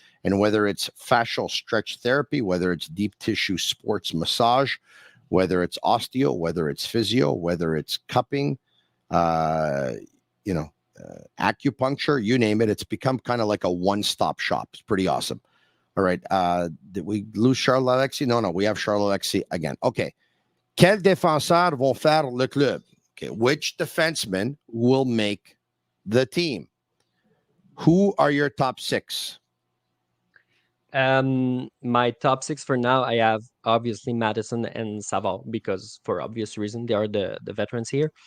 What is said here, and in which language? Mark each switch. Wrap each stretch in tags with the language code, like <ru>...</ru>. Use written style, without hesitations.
<en>And whether it's fascial stretch therapy, whether it's deep tissue sports massage, whether it's osteo, whether it's physio, whether it's cupping, acupuncture, you name it, it's become kind of like a one-stop shop. It's pretty awesome. All right. Did we lose Charles-Alexis? No, we have Charles-Alexis again. Okay.</en> <fr>Quels défenseurs vont faire le club?</fr> <en>Okay. Which defensemen will make the team? Who are your top 6? My top 6 for now, I have obviously Madison and Savard, because for obvious reason, they are the veterans here.</en>